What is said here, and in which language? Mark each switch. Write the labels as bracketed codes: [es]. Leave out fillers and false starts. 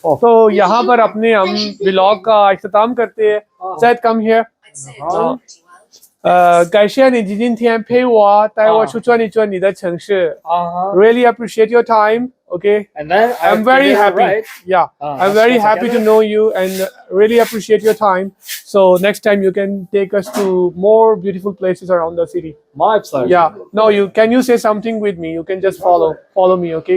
[hi] तो यहाँ पर अपने हम व्लॉग का इख्तिताम करते हैं। [en] Zed, come here. [zh] 感谢你今天陪我带我去转一转你的城市。 [en] Really appreciate your time. Okay. And then I'm very happy. Right? Yeah, I'm very happy to know you and really appreciate your time. So next time you can take us to more beautiful places around the city. My pleasure. Yeah. No, can you say something with me? You can just follow me. Okay.